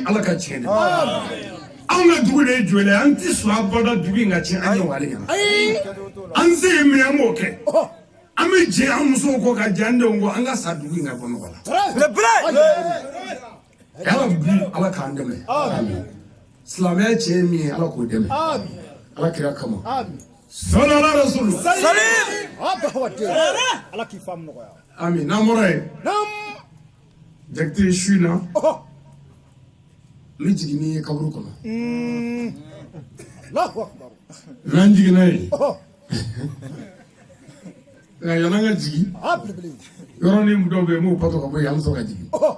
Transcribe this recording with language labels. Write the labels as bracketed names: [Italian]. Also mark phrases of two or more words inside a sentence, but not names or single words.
[Bambara] ala ka tiɲɛ de anw ka dugu de ye jɔlen an tɛ sɔn abada dugu in ka tiɲɛ an ɲɛ wale ɲɛna an se ye minɛ an b'o kɛ an bɛ jɛ an musow kɔ ka jɛ an denw kɔ an ka sa dugu in ka bɔ nɔgɔ la Yalla bi ala k'an dɛmɛ silamɛya cɛ ye min ye ala k'o dɛmɛ ala kira kama [Arabic] صلى الله عليه وسلم [Bambara] ala k'i faamu nɔgɔya amin n'an bɔra yen jakite su in na n bɛ jigin ni ye kaburu kɔnɔ n'an jiginna yen nka yan'an ka jigin yɔrɔnin dɔw bɛ yen n b'o pato ka bɔ yen an bɛ sɔrɔ ka jigin